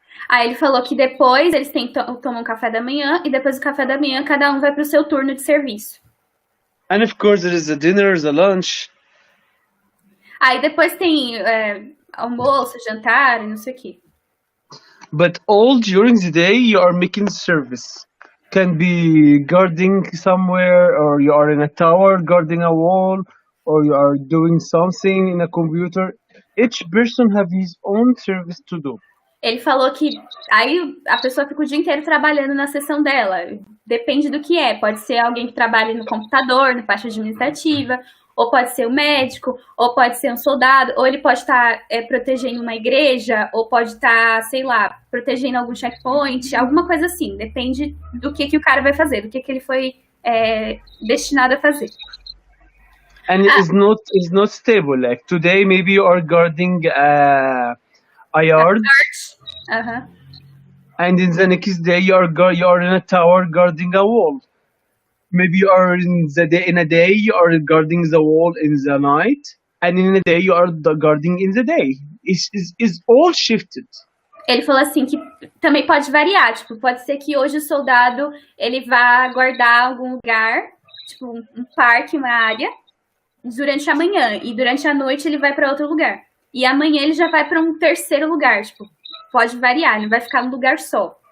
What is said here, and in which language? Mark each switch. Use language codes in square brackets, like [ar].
[pt] Aí ele falou que depois eles têm que tomar um café da manhã e depois do café da manhã cada um vai para o seu turno de serviço. [en] And of course there is the dinner, the lunch. [pt] Aí depois tem almoço, jantar, não sei o quê. [en] But all during the day you are making service. Can be guarding somewhere, or you are in a tower guarding a wall, or you are doing something in a computer. Each person have his own service to do. [pt] Ele falou que aí a pessoa fica o dia inteiro trabalhando na seção dela. Depende do que é. Pode ser alguém que trabalha no computador, na parte administrativa, ou pode ser um médico, ou pode ser um soldado, ou ele pode estar protegendo uma igreja, ou pode estar, sei lá, protegendo algum checkpoint, alguma coisa assim. Depende do que o cara vai fazer, do que ele foi destinado a fazer. [en] And it's not stable. Like today, maybe you are guarding a yard, and in the next day you are in a tower guarding a wall. Maybe you are in a day you are guarding the wall in the night, and in a day you are guarding in the day. It's all shifted. [pt] Ele falou assim que também pode variar, tipo, pode ser que hoje o soldado ele vá guardar algum lugar, tipo um parque, uma área, durante a manhã, e durante a noite ele vai para outro lugar. E amanhã ele já vai para um terceiro lugar, tipo, pode variar, não vai ficar num lugar só.